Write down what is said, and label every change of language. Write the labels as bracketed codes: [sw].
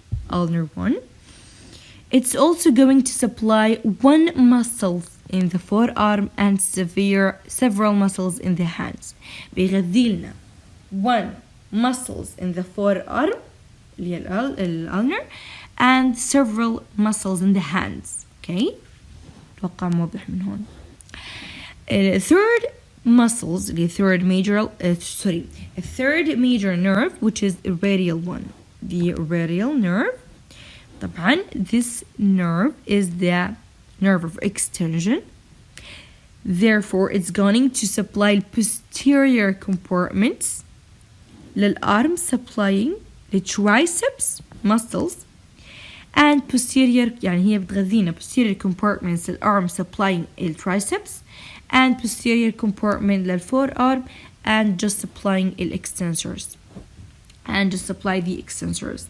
[en] ulnar one. It's also going to supply one muscle in the forearm and several muscles in the hands. [ar] بيغذي لنا [en] one muscles in the forearm [ar] اللي هي [en] الulnar and several muscles in the hands. [ar] Okay, أتوقع موضح من هون. [en] Third muscles the third major nerve, which is the radial one. The radial nerve, طبعا this nerve is the nerve of extension. Therefore it's going to supply posterior compartments للarm, supplying the triceps muscles, and posterior [ar] يعني هي بتغذينا [en] posterior compartments للarm supplying the triceps, and posterior compartment للforearm and just supplying the extensors and just supply the extensors.